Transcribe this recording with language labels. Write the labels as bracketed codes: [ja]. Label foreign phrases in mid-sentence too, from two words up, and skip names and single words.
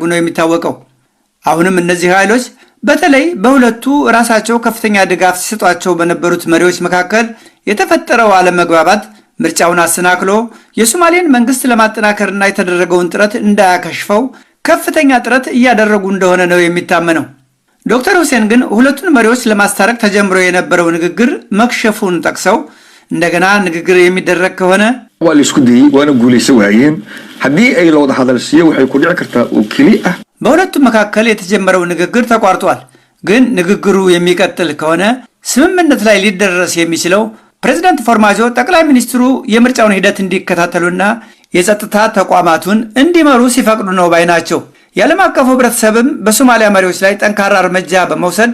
[am] ነው የሚታወቀው። አሁንም እነዚህ ኃይሎች በተለይ በሁለቱ ራሳቸው ከፍተኛ ድጋፍ ሲሰጧቸው በነበሩት መሪዎች መካከል የተፈጠረው አለመግባባት ምርጫውን አሰናክሎ የሶማሌን መንግስት ለማጠናከርና የተደረገውን ጥረት እንዳያከሽፈው ከፍተኛ ጥረት እያደረጉ እንደሆነ ነው የሚታመነው። ዶክተር ሁሴን ግን ሁለቱን መሪዎች ለማስታረቅ ተጀምሮ የነበረው ንግግር መክሸፉን ጠቅሰው እንደገና ንግግር የሚደረግ ከሆነ [so] waa la isku dayay waana guulaysan waayeen haddii ay la wada hadalsiyo waxay ku dhici kartaa oo keli ah [am] በሁለቱም መካከል የተጀመረው ንግግር ተቋርጧል። ግን ንግግሩ የሚቀጥል ከሆነ ስምምነት ላይ ሊደረስ የሚችለው ፕሬዝዳንት ፎርማጆ ጠቅላይ ሚኒስትሩ የምርጫውን ሂደት እንዲከታተሉና የጸጥታ ተቋማቱን እንዲመሩ ሲፈቅዱ ነው ባይ ናቸው። የዓለም አቀፉ ህብረተሰብም በሶማሊያ መሪዎች ላይ ጠንካራ እርምጃ በመውሰድ